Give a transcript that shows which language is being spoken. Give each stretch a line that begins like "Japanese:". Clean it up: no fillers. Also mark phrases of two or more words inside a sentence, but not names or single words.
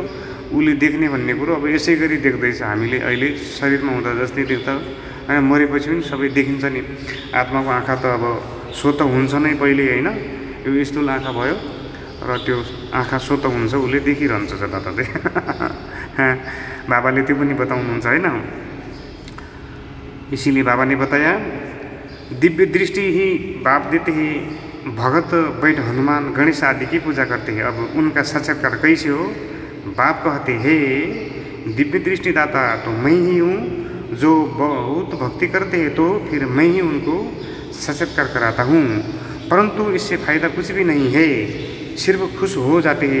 Nepali: उसले देख्ने भन्ने कुरो अब यसै गरी देख्दैछ। हामीले अहिले शरीरमा हुँदा जस्तै देख्दा होइन, मरेपछि पनि सबै देखिन्छ नि। आत्माको आँखा त अब स्वत हुन्छ नै पहिले होइन, यो यस्तो आँखा भयो र त्यो आँखा स्वत हुन्छ, उसले देखिरहन्छ जताततै बाबाले त्यो पनि बताउनुहुन्छ होइन।
Hindi: इसीलिए बाबा ने बताया दिव्य दृष्टि ही बाप देते हैं, भगत बैठ हनुमान गणेश आदि की पूजा करते हैं। अब उनका साक्षात्कार कैसे हो? बाप कहते हैं दिव्य दृष्टि दाता तो मैं ही हूँ, जो बहुत भक्ति करते हैं तो फिर मैं ही उनको साक्षात्कार कराता हूँ, परंतु इससे फ़ायदा कुछ भी नहीं है, सिर्फ खुश हो जाते हैं।